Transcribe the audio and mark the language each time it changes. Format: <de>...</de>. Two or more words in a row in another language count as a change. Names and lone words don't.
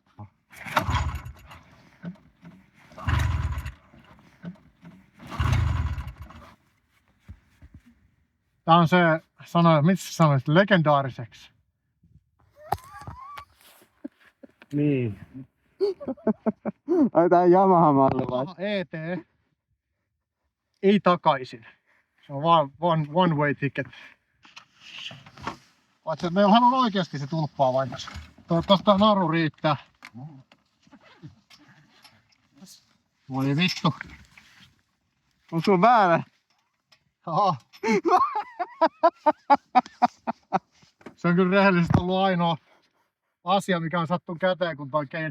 <fi>Tää on se sana, mitä sä sanoit, legendaariseksi. Niin. Ai tää Yamaha-malli vai? ET. Ei takaisin. Se on vaan</fi> <en>one way ticket.</en> <fi>Paitsi että meillähän on oikeasti se tulppaa vain. Toivottavasti tää naru riittää. Voi vittu. On sulla väärä? Aha. Se on kyllä rehellisesti ollut ainoa asia, mikä on sattunut käteen, kun toi kein.</fi>